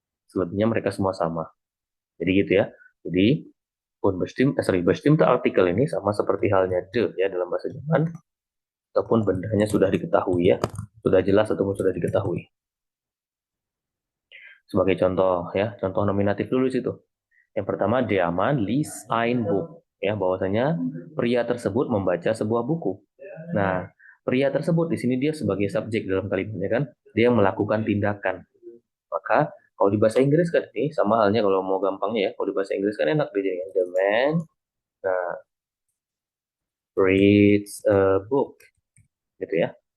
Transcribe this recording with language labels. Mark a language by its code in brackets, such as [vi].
[id] Selebihnya mereka semua sama. Jadi gitu ya. Jadi bestimmte artikel ini sama seperti halnya de ya dalam bahasa Jerman, ataupun bendanya sudah diketahui ya, sudah jelas ataupun sudah diketahui. Sebagai contoh ya, contoh nominatif dulu situ. [de] Yang pertama, der Mann liest ein Buch. [id] Ya, bahwasanya pria tersebut membaca sebuah buku. Nah, pria tersebut di sini dia sebagai subjek dalam kalimatnya kan, dia melakukan tindakan. Maka kalau di bahasa Inggris kan ini sama halnya kalau mau gampangnya ya, kalau di bahasa Inggris kan enak dijadikan [en] the man reads a book [id] gitu ya.